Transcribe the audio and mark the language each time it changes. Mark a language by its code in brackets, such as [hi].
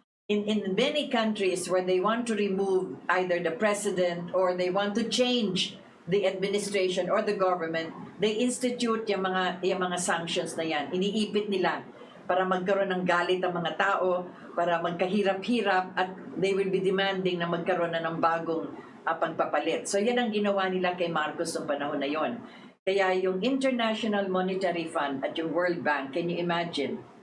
[en] In many countries where they want to remove either the president or they want to change the administration or the government, they institute [tl] yung mga sanctions na yan. Iniipit nila para magkaroon ng galit ang mga tao, para magkahirap-hirap at [en] they will be demanding [tl] na magkaroon na ng bagong pagpapalit. So yan ang ginawa nila kay Marcos noong panahon na yon. Kaya yung International Monetary Fund at yung World Bank, [en] can you imagine?